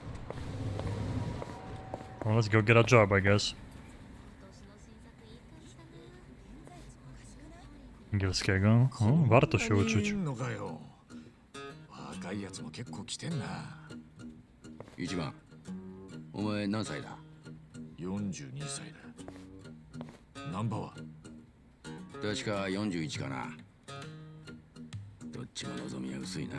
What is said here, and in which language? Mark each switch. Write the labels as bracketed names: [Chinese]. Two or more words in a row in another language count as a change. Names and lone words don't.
[English] Well, let's go get a job, I guess. [Polish] アンギルスケが warto się uczyć. [Japanese] 若いやつも結構来てんな。一番、お前何歳だ？ 42歳だ。ナンバーは確か41かな。どっちも望みは薄いな。